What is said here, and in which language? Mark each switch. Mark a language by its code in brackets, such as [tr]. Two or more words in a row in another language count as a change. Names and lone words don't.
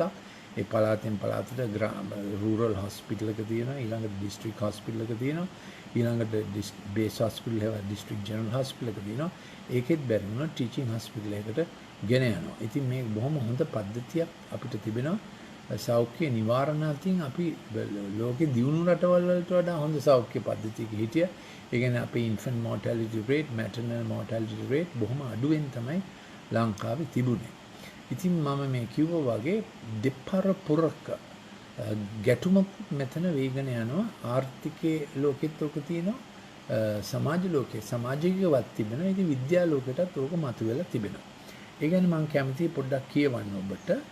[si] ඒ පළාතෙන් පළාතට [en] rural hospital [si] එක තියෙනවා, ඊළඟට [en] district hospital [si] එක තියෙනවා, ඊළඟට [en] base hospital [si] එක [en] district general hospital [si] එක තියෙනවා. ඒකෙත් බැරි වුණා [en] teaching hospital [si] එකකට ගෙන යනවා. ඉතින් මේක බොහොම හොඳ පද්ධතියක් අපිට තිබෙනවා. සෞඛ්‍ය නිවාරණ අතින් අපි ලෝකේ දියුණු රටවල් වලට වඩා හොඳ සෞඛ්‍ය පද්ධතියක හිටියා. ඒ කියන්නේ අපේ [en] infant mortality rate, maternal mortality rate [si] බොහොම අඩුවෙන් තමයි ලංකාවේ තිබුණේ. ඉතින් මම මේ කිව්වා වගේ දෙපරපුරක ගැටුමක් මෙතන වේගන යනවා. ආර්ථිකයේ ලෝකෙත් ඔක තියෙනවා. සමාජ ලෝකයේ සමාජිකවත් තිබෙනවා. ඉතින් විද්‍යා ලෝකයටත් ඕක මතුවෙලා තිබෙනවා. ඒ කියන්නේ මම කැමතියි පොඩ්ඩක් කියවන්න ඔබට.